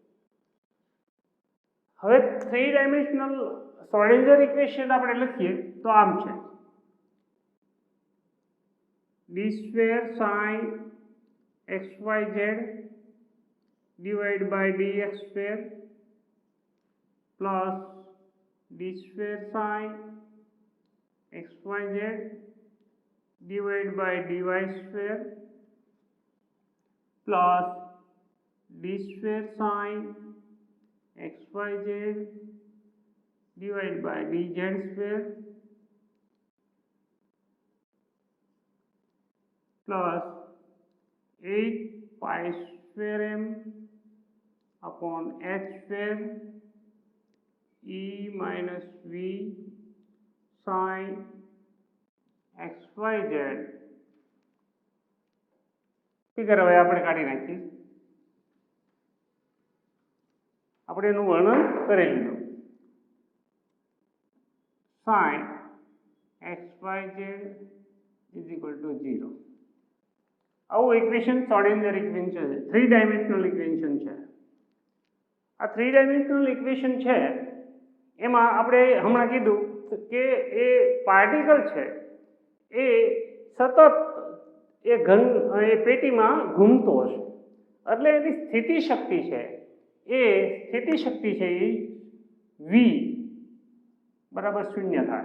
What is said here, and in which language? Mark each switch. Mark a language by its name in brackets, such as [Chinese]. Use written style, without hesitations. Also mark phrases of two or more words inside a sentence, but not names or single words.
[Gujarati] હવે [English] three dimensional Schrödinger equation [Gujarati] આપણે લખીએ તો આમ છે: [English] d square sin xyz divide by dx square plus d square sin xyz divided by dy square plus d square sin xyz divided by dz square plus 8 pi square m upon h square e minus v sin xyz. [Gujarati] ફિગર હવે આપણે કાઢી નાખીએ. આપણે એનું વર્ણન કરી લીધું. [English] sin xyz is equal to 0. [Gujarati] આવું ઇક્વેશન [English] Schrödinger equation [Gujarati] છે, [English] three dimensional equation [Gujarati] છે. આ [English] three dimensional equation [Gujarati] છે એમાં આપણે હમણાં કીધું કે એ પાર્ટિકલ છે એ સતત એ પેટીમાં ઘૂમતો હશે એટલે એની સ્થિતિ શક્તિ છે એ v બરાબર 0 થાય.